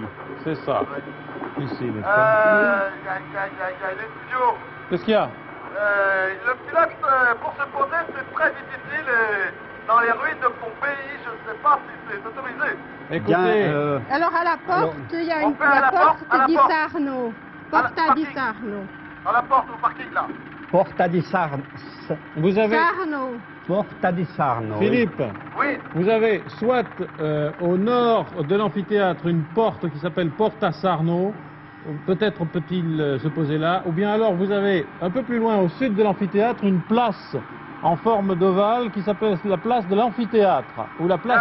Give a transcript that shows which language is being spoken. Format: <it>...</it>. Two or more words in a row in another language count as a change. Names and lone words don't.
<fr>C'est ça. Ici, n'est-ce pas? Les studios. Qu'est-ce qu'il y a? Le pilote, pour se poser, c'est très difficile. Et dans les ruines de Pompéi, je ne sais pas si c'est autorisé. Écoutez, Bien, Alors à la porte, Alors, il y a on une fait à la la porte, à la porte di porte. Sarno. À la Porta di parking. Sarno. Dans la porte au parking, là. Porta di Sarno. vous avez, Sarno. Porta di Sarno. oui. Philippe, Oui. vous avez soit au nord de l'amphithéâtre une porte qui s'appelle Porta Sarno, peut-être peut-il se poser là, ou bien alors vous avez un peu plus loin au sud de l'amphithéâtre une place en forme d'ovale qui s'appelle la place de l'amphithéâtre, ou la place</fr>